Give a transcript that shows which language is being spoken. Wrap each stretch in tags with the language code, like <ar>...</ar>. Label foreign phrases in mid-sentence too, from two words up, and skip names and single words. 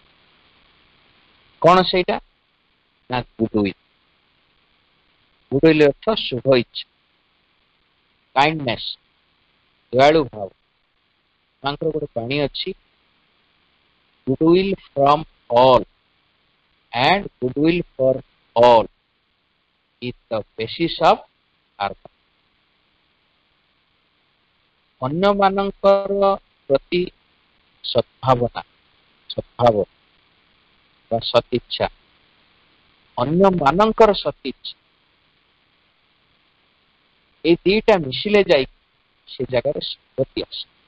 <or>କଣ ସେଇଟା ନା ଗୁଡୱିଲ୍। ଗୁଡୱିଲ୍ ଅର୍ଥ ଶୁଭ ଇଚ୍ଛା, କାଇଣ୍ଡନେସ୍, ଦୟାଳୁ ଭାବ। ତାଙ୍କର ଗୋଟେ ବାଣୀ ଅଛି,</or> <en>goodwill from all and goodwill for all is the basis of harmony।</en> <or>ଅନ୍ୟମାନଙ୍କର ପ୍ରତି ସଦ୍ଭାବନା, ସଦ୍ଭାବ ବା ସଦିଚ୍ଛା, ଅନ୍ୟମାନଙ୍କର ସଦିଚ୍ଛା, এই ଦିଟା ମିଶିଲେ ଯାଇ ସେ ଜାଗାରେ ସଂଗତି ଆସେ।</or>